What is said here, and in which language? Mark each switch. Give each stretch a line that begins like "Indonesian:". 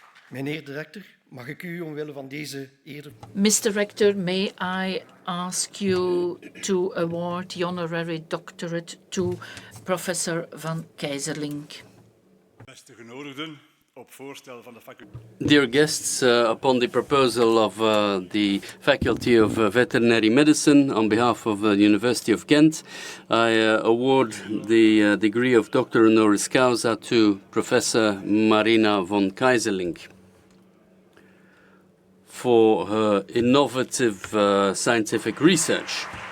Dutch: Meneer de rector, mag ik u omwille van deze eer...
English: Mr. Rector, may I ask you to award the honorary doctorate to Professor van Keizerlink.
Dutch: Beste genodigden, op voorstel van de faculteit.
English: Dear guests, upon the proposal of the Faculty of Veterinary Medicine, on behalf of the University of Ghent, I award the degree of Doctor Honoris Causa to Professor Marina von Keizerlink for her innovative scientific research.